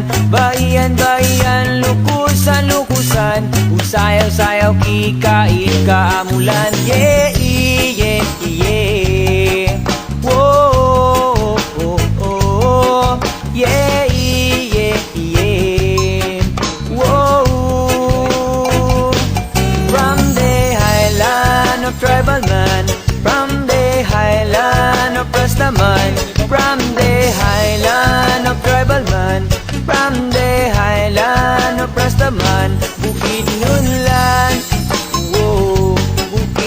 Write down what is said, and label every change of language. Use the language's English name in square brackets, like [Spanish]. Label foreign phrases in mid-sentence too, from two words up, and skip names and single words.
[Binukid] Baian, baian, lukusan, lukusan, usayaw-sayaw, kikait, kaamulan. Yeah, yeah, yeah. Whoa, oh, oh, yeah, yeah, yeah. Whoa. [English] From the highland of tribal man, from the highland of Rastaman, from the highland of tribal man, from the highland of Rastaman, Bukidnon, whoa,